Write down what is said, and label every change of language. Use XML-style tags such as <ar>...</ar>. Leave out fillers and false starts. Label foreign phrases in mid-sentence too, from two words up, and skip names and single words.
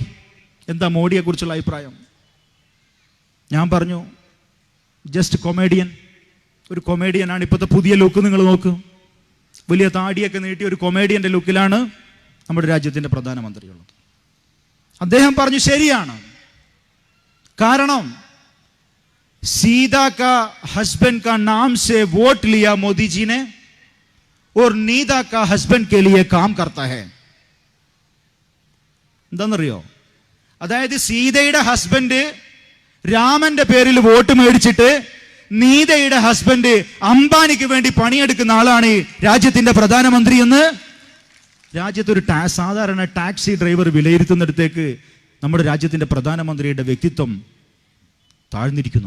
<ml>എന്താ മോഡിയെ കുറിച്ചുള്ള അഭിപ്രായം? ഞാൻ പറഞ്ഞു,</ml> <en>just comedian.</en> <ml>ഒരു കൊമേഡിയനാണ്. ഇപ്പോഴത്തെ പുതിയ ലുക്ക് നിങ്ങൾ നോക്ക്, വലിയ താടിയൊക്കെ നീട്ടി ഒരു കൊമേഡിയന്റെ ലുക്കിലാണ് നമ്മുടെ രാജ്യത്തിന്റെ പ്രധാനമന്ത്രിയുള്ളത്. അദ്ദേഹം പറഞ്ഞു, ശരിയാണ്.</ml> <hi>കാരണം सीता का हस्बैंड का नाम से वोट लिया मोदी जी ने और नीता का हस्बैंड के लिए काम करता है.</hi> <ml>എന്താണെന്നറിയോ? അതായത് സീതയുടെ ഹസ്ബൻഡ് രാമന്റെ പേരിൽ വോട്ട് മേടിച്ചിട്ട് നീതയുടെ ഹസ്ബൻഡ് അംബാനിക്ക് വേണ്ടി പണിയെടുക്കുന്ന ആളാണ് രാജ്യത്തിന്റെ പ്രധാനമന്ത്രി എന്ന് രാജ്യത്തൊരു സാധാരണ ടാക്സി ഡ്രൈവർ വിലയിരുത്തുന്നിടത്തേക്ക് നമ്മുടെ രാജ്യത്തിന്റെ പ്രധാനമന്ത്രിയുടെ വ്യക്തിത്വം താഴ്ന്നിരിക്കുന്നു.</ml>